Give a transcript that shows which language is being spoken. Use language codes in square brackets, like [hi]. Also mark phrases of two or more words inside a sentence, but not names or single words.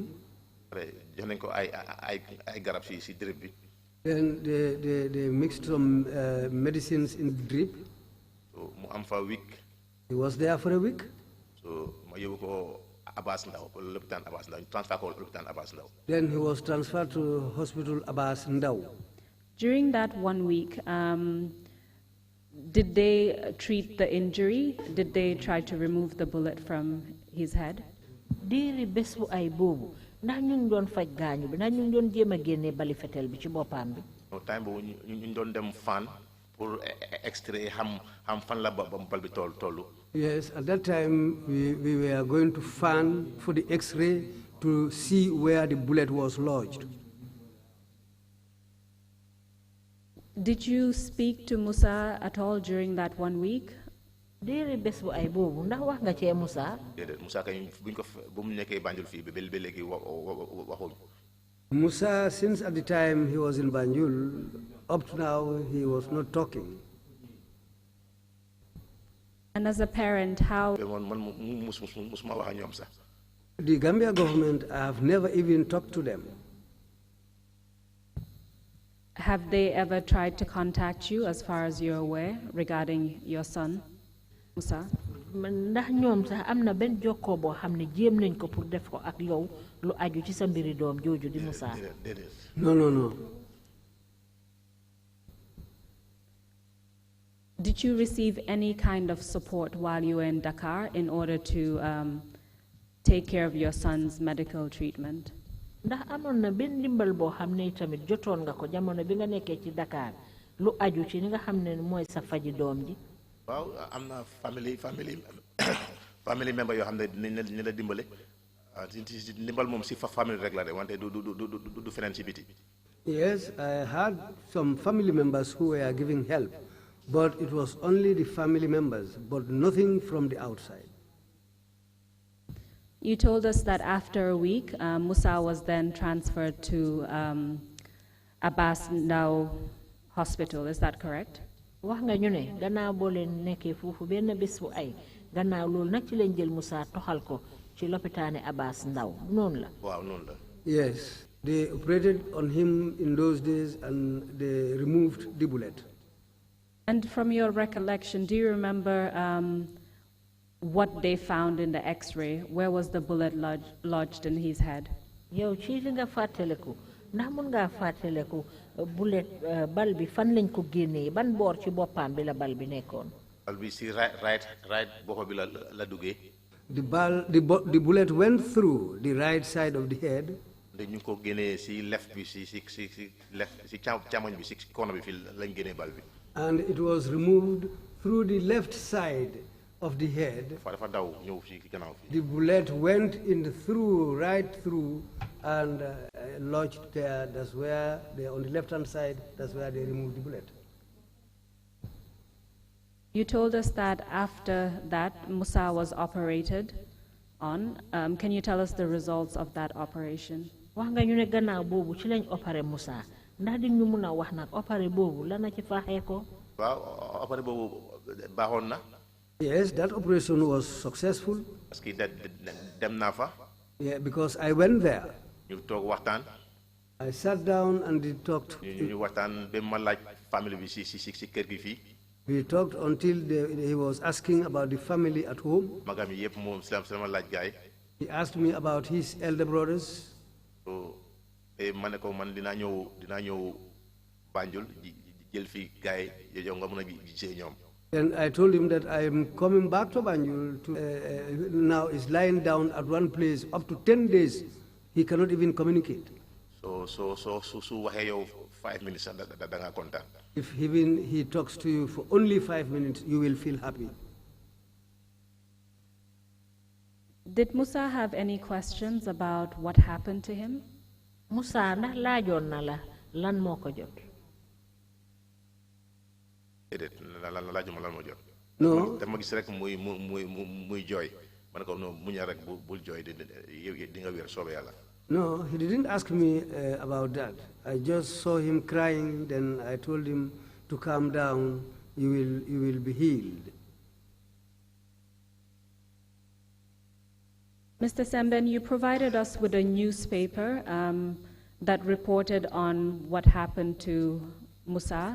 [wo] jox nañ ko ay garab si drip bi. [en] Then they mixed some medicines in the drip. [wo] So mu am fa week. [en] He was there for a week. [wo] So ma yóbbu ko Abbas Ndao lopitaan Abbas Ndao transfer ko lopitaan Abbas Ndao. [en] Then he was transferred to Hospital Abbas Ndao. During that 1 week, did they treat the injury? Did they try to remove the bullet from his head? [wo] Diiri bés bu ay boobu ndax ñu ngi doon faj gaañu bi ndax ñu ngi doon jéem a génne bali fetel bi ci boppam bi. [en] No time [wo] boobu ñu doon dem fan [fr] pour extrait [wo] xam fan la bal bi tollu. [en] Yes, at that time we were going to fan for the X-ray to see where the bullet was lodged. Did you speak to Musa at all during that 1 week? [wo] Diiri bés bu ay boobu ndax wax nga cee Musa? déedéet Musa kay buñ ko bu mu nekkee Banjul fii ba léegi waxuñ. [en] Musa, since at the time he was in Banjul, up to now he was not talking. And as a parent, how... The Gambia government, I have never even talked to them. Have they ever tried to contact you, as far as you're aware, regarding your son, Musa? [wo] Ndax ñoom sax am na benn jokkoo boo xam ne jéem nañ ko pour def ko ak yow lu aju ci sa mbiri doom jooju di Musa. [en] No. Did you receive any kind of support while you were in Dakar in order to take care of your son's medical treatment? [wo] Ndax amoon na benn ndimbal boo xam ne tamit jotoon nga ko jamono bi nga nekkee ci Dakar lu aju ci ni nga xam ne mooy sa faji doom ji. waaw am na [en] family member [wo] yoo xam ne ni la dimbale ndimbal moom si family rek la de wante du feneen ci biti. [en] Yes, I had some family members who were giving help, but it was only the family members, but nothing from the outside. You told us that after a week, Musa was then transferred to Abbas Ndao Hospital. Is that correct? [wo] wax nga ñu ne gannaaw boo leen nekkee foofu benn bés bu ay gannaaw loolu nag ci leen jël Musa toxal ko ci lopitaane Abbas Ndao noonu la. waaw noonu la. [en] Yes, they operated on him in those days and they removed the bullet. And from your recollection, do you remember what they found in the X-ray? Where was the bullet lodged in his head? [wo] yow ci li nga fàttaliku ndax mun ngaa fàttaliku bullet bal bi fan lañ ko génnee ban boor ci boppam bi la bal bi nekkoon. bal bi si right bopp bi la duggee. [en] The bullet went through the right side of the head. [wo] ñu ko génnee si left bi si left si càmmoñ bi si corner bi fii lañ génnee bal bi. [en] And it was removed through the left side of the head. [wo] dafa daw ñëw fii gannaaw fii. [en] The bullet went right through and lodged there. That's where on the left-hand side, that's where they removed the bullet. You told us that after that, Musa was operated on. Can you tell us the results of that operation? [wo] wax nga ñu ne gannaaw boobu ci lañ opéré Musa ndax di ñu mëna wax nak opéré bobu la na ci faxé ko waaw opéré bobu baaxoon na [en] Yes, that operation was successful. [fr] parce que [wo] dem naa fa [en] Yeah, because I went there. [wo] ñu toog waxtaan [en] I sat down and we talked. [wo] ñu waxtaan ba ma laaj famille bi si kër gi fii [en] We talked until he was asking about the family at home. [wo] magam yi yëpp moom sama laaj gaay [en] He asked me about his elder brothers. [wo] so ma ne ko man dinaa ñëw Banjul jël fii gaay yow nga mën a gisee ñoom [en] And I told him that I am coming back to Banjul. Now is lying down at one place up to 10 days. He cannot even communicate. [wo] so su waxee yow 5 minutes da nga kontaan [en] If even he talks to you for only 5 minutes, you will feel happy. Did Musa have any questions about what happened to him? [wo] Musa ndax laajoon na la lan moo ko jot déedéet laajuma lan moo jot [en] No. [wo] dama gis rek muy jooy ma ne ko non muñal rek bul jooy di nga wér soobee yàlla [en] No, he didn't ask me about that. I just saw him crying, then I told him to calm down, you will be healed. Mr. Sembene, you provided us with a newspaper that reported on what happened to Musa.